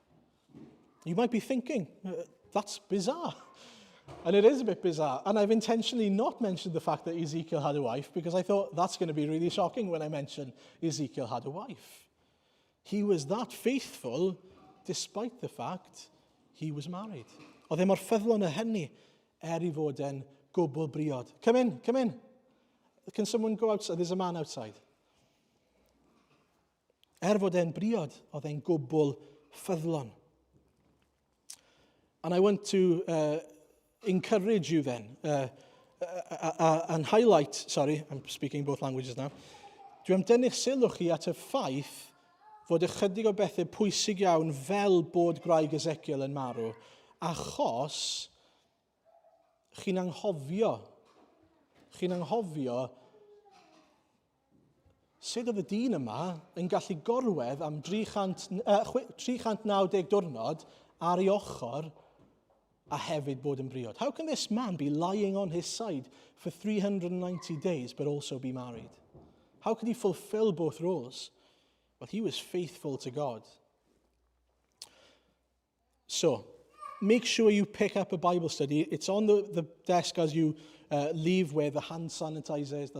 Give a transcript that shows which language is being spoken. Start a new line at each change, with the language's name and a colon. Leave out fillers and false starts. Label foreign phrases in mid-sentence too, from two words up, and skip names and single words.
English: You might be thinking, that's bizarre. And it is a bit bizarre. And I've intentionally not mentioned the fact that Ezekiel had a wife because I thought that's going to be really shocking when I mention Ezekiel had a wife. He was that faithful despite the fact he was married.
Welsh: Oedd mor ffyddlon y hynny I fod yn gwbl briod.
English: Come in, come in. Can someone go outside? There's a man outside.
Welsh: Fod e'n briod, oedd e'n gwbl ffyddlon.
English: And I want to encourage you then and highlight, I'm speaking both languages now,
Welsh: dwi am dynnu'ch sylw chi at y ffaith fod ychydig o bethau pwysig iawn fel bod graig Ezekiel yn marw, achos chi'n anghofio sut oedd y dyn yma yn gallu gorwedd am 390 diwrnod ar ei ochr a hefyd bod yn briod.
English: How can this man be lying on his side for 390 days but also be married? How could he fulfill both roles? Well, he was faithful to God. So, make sure you pick up a Bible study. It's on the desk as you leave where the hand sanitizer is.